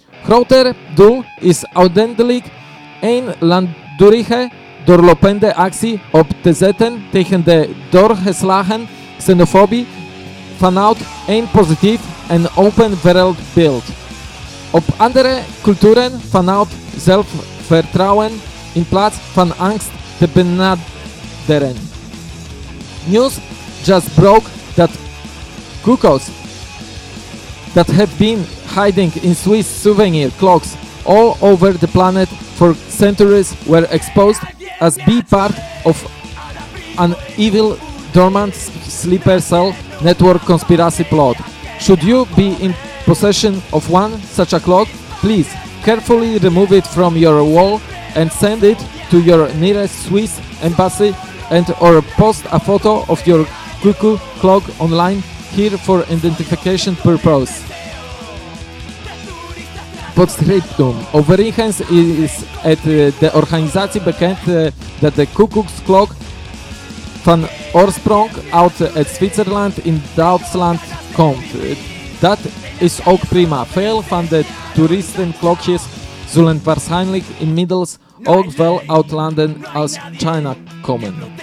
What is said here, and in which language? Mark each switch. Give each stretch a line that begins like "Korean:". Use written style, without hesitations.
Dutch: Groter doel is uiteindelijk een langdurige doorlopende actie op te zetten tegen de doorgeslagen xenofobie vanuit een positief en open wereldbeeld. Op andere culturen vanuit zelfvertrouwen in plaats van angst te benaderen.
English: News just broke that cuckoos that have been hiding in Swiss souvenir clocks all over the planet for centuries were exposed as be part of an evil dormant sleeper cell network conspiracy plot. Should you be in possession of one such a clock, please carefully remove it from your wall and send it to your nearest Swiss embassy and or post a photo of your cuckoo clock online here for identification purpose.
Dutch: Postscriptum. Overigens is het de organisatie bekend dat de koekoeksklok van oorsprong uit het Zwitserland in Duitsland komt. Dat is ook prima. Veel van de toeristenklokjes zullen waarschijnlijk inmiddels ook wel uit landen als China komen.